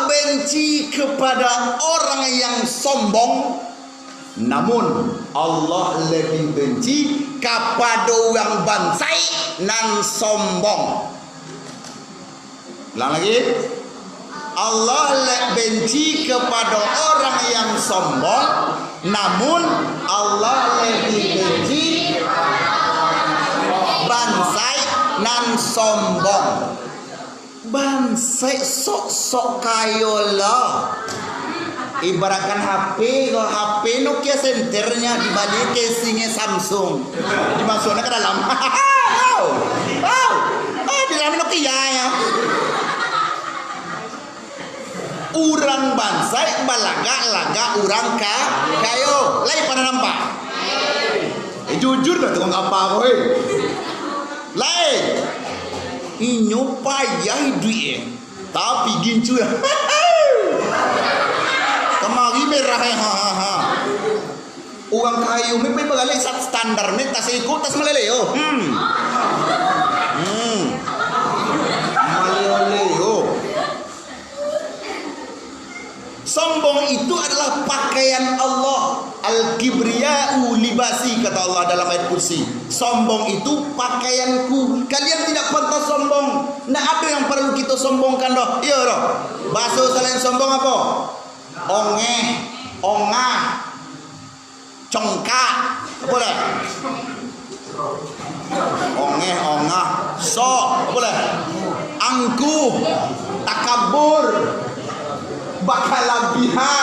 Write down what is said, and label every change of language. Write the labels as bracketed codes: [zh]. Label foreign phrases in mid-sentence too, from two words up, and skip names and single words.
[id] benci kepada orang yang sombong, namun Allah lebih benci kepada orang bansai nan sombong. Ulang lagi. Allah benci kepada orang yang sombong, namun Allah lebih benci bansai nan sombong. [min] Bansai sok-sok kayo lah. [id] Ibaratkan HP, kalau HP Nokia senternya dibalik casingnya Samsung, dimasukkan ke dalam. Di dalam Nokia ya. [min] Urang bansai balaga-laga urang kayo. Lai pada nampak. Jujur dah tukang apa boy. Lai. Inyo payah duit tapi gincu ya. Kemari merah ya. Uang kayu ni begalai sat standar ni tas ikut tas meleleo. Meleleo. [id] Sombong itu adalah pakaian Allah. [ar] الكبرياء لباسي, [id] kata Allah dalam ayat kursi. Sombong itu pakaianku. Kalian tidak pantas sombong. Nah, ada yang perlu kita sombongkan doh. Iya doh. Bahasa selain sombong apa? [min] Ongeh, ongah, congkak. Apa dah? Ongeh, ongah, sok. Apa dah? [id] Angkuh, takabur, bakalabihan.